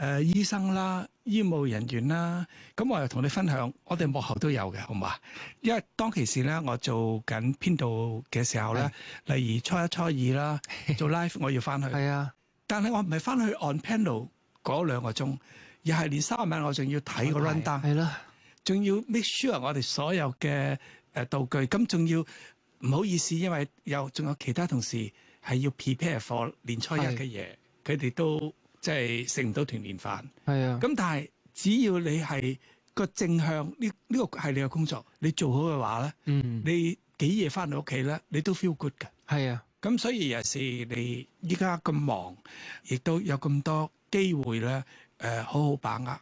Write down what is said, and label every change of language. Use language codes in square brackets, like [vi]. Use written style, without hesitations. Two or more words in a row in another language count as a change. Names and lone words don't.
[yue] 醫生啦，醫務人員啦，咁我又同你分享，我哋幕後都有嘅，好嘛？因為當其時咧，我做緊編導嘅時候咧，例如初一、初二啦，做 live 我要翻去，係啊，但係我唔係翻去 [en] on panel [yue] 嗰2個鐘，而係連3晚我仲要睇個 [en] run down， [yue] 係啦，仲要 [en] make sure [yue] 我哋所有嘅道具，咁仲要唔好意思，因為仲有其他同事係要 [en] prepare for [yue] 年初一嘅嘢，佢哋都即係食唔到團年飯。係啊，咁但係只要你係個正向，呢個係你嘅工作，你做好嘅話咧，你幾夜翻到屋企咧，你都 [en] feel good [yue] 嘅。係啊，咁所以有時你依家咁忙，亦都有咁多機會咧，好好把握。